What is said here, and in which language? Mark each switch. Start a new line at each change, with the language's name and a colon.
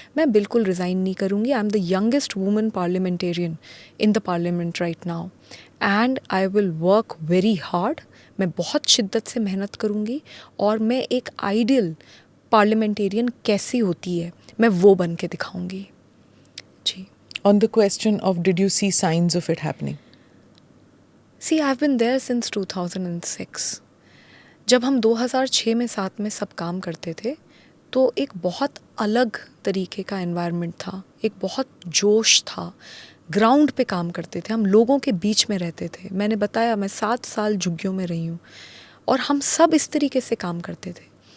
Hindi: मैं बिल्कुल रिज़ाइन नहीं करूँगी.
English: I am the youngest woman parliamentarian in the parliament right now and I will work very hard.
Hindi: मैं बहुत शिद्दत से मेहनत करूँगी और मैं एक आइडियल पार्लियामेंटेरियन कैसी होती है, मैं वो बन के दिखाऊँगी. जी.
English: On the question of did you see signs of it happening? See, I've been there since 2006.
Hindi: जब हम 2006 में साथ में सब काम करते थे तो एक बहुत अलग तरीके का एनवायरनमेंट था, एक बहुत जोश था. ग्राउंड पे काम करते थे, हम लोगों के बीच में रहते थे. मैंने बताया मैं 7 साल झुग्गियों में रही हूँ और हम सब इस तरीके से काम करते थे.